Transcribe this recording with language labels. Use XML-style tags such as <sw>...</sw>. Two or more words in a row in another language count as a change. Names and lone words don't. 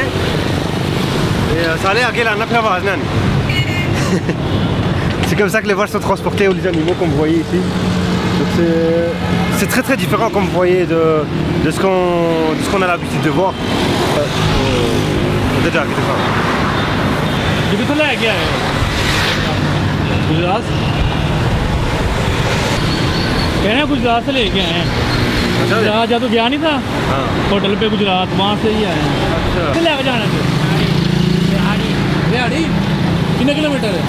<fr>Et ça a l'air c'est comme ça que les vaches sont transportées, ou les animaux comme vous voyez ici. C'est très différent comme vous voyez de ce qu'on a l'habitude de voir. Déjà,</fr> <hi>गुजरात से लेके आए हैं। गुजरात जब तो गया नहीं था होटल पे, गुजरात वहाँ से ही आए हैं। लेके जाना है रिहाड़ी कितने किलोमीटर है?</hi>